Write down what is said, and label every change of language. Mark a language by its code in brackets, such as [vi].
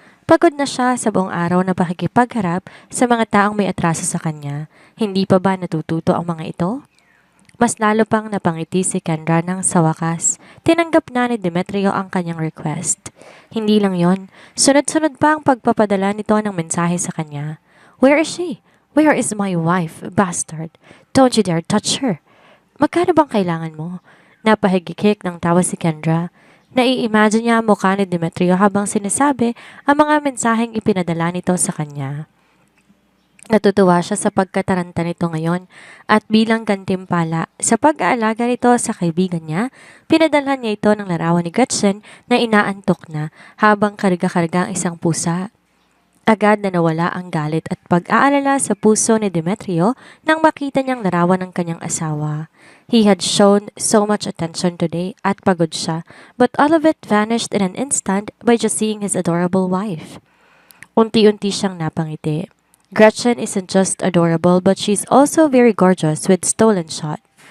[tl] Pagod na siya sa buong araw na pakikipagharap sa mga taong may atraso sa kanya. Hindi pa ba natututo ang mga ito? Mas lalo pang napangiti si Kendra nang sa wakas, tinanggap na ni Demetrio ang kanyang request. Hindi lang yon, sunod-sunod pa ang pagpapadala nito ng mensahe sa kanya. [en] Where is she? Where is my wife, bastard? Don't you dare touch her. [tl] Magkano bang kailangan mo? Napahigikik ng tawa si Kendra. Nai-imagine niya ang mukha ni Demetrio habang sinasabi ang mga mensaheng ipinadala nito sa kanya. Natutuwa siya sa pagkataranta nito ngayon at bilang gantimpala sa pag-aalaga nito sa kaibigan niya, pinadalhan niya ito ng larawan ni Gretchen na inaantok na habang karga-karga ang isang pusa. Agad na nawala ang galit at pag-aalala sa puso ni Demetrio nang makita niyang larawan ng kanyang asawa. [en] He had shown so much attention today [tl] at pagod siya, [en] but all of it vanished in an instant by just seeing his adorable wife. [tl] Unti-unti siyang napangiti. [en] Gretchen isn't just adorable but she's also very gorgeous with stolen shot.